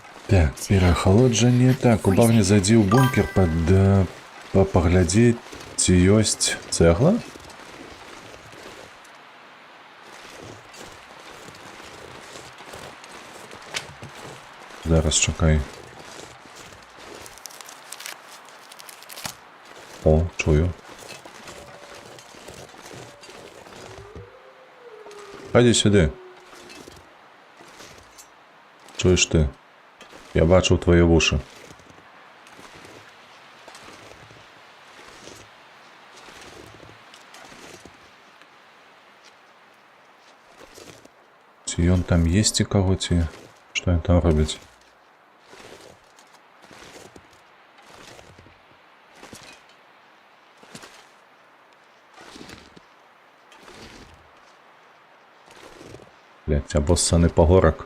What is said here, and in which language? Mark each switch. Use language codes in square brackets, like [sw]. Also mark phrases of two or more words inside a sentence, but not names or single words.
[be] Так, пераахалоджанне. Так, убавне зайдзі ў бункер паглядзець, ці ёсць цэгла? Зараз чакай. О, чую. [uk] Хайди сюди. Чуєш ти? Я бачив твої вуші. [be] Ці ён там есть і кого ці? [uk] Що він там робить? Блять, або ссаний погорок.